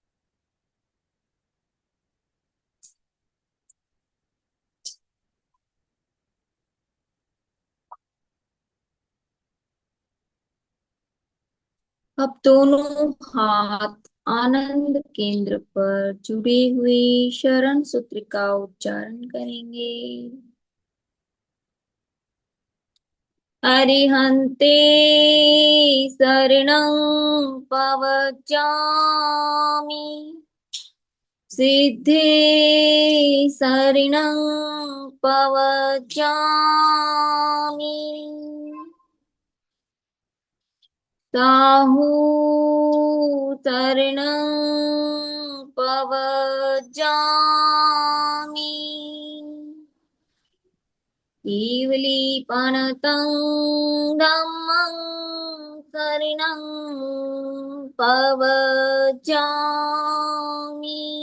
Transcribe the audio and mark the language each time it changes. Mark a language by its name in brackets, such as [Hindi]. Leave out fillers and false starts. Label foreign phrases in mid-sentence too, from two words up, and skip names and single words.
[Hindi] अब दोनों हाथ आनंद केंद्र पर जुड़े हुए शरण सूत्र का उच्चारण करेंगे। [Prakrit languages] अरिहन्ते शरणं पवचामि, सिद्धे शरणं पवचामि, साहू शरणं पवचामि, केवलीपनतं धम्मं शरणं पवचामि।